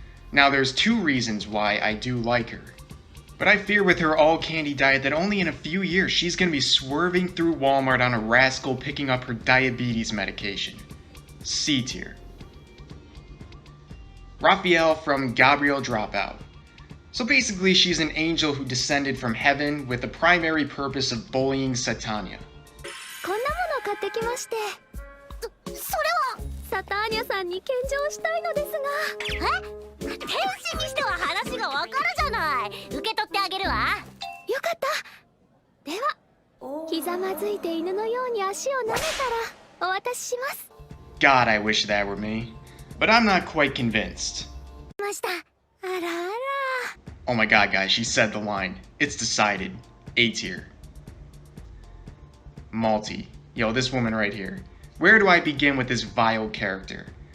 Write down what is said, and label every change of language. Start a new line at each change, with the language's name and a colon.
English: Now there's two reasons why I do like her. But I fear with her all-candy diet that only in a few years she's gonna be swerving through Walmart on a rascal picking up her diabetes medication. C tier. Raphael from Gabriel Dropout. So basically she's an angel who descended from heaven with the primary purpose of bullying Satania.
Japanese: こんなもの買ってきまして。それはサターニャさんに献上したいのですが。え？天使にしては話がわかるじゃない。受け取ってあげるわ。よかった。では、ひざまずいて犬のように足を舐めたらお渡しします。
English: God, I wish that were me. But I'm not quite convinced.
Japanese: ました。あらあら。
English: Oh my god, guys, she said the line. It's decided. A tier. Malty. Yo, this woman right here. Where do I begin with this vile character?